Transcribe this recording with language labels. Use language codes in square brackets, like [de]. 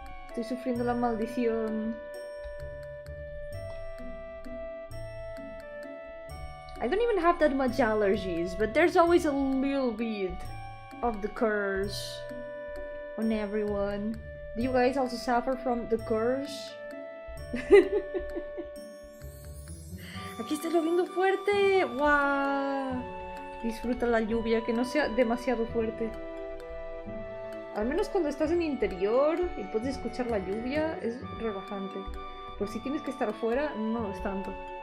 [es] Estoy sufriendo la maldición. [en] I don't even have that much allergies, but there's always a little bit of the curse on everyone. Do you guys also suffer from the curse? [es] Aquí está lloviendo fuerte. ¡Wow! Disfruta la lluvia, que no sea demasiado fuerte. Al menos cuando estás en interior y puedes escuchar la lluvia, es relajante. Pero si tienes que estar afuera, no lo es tanto.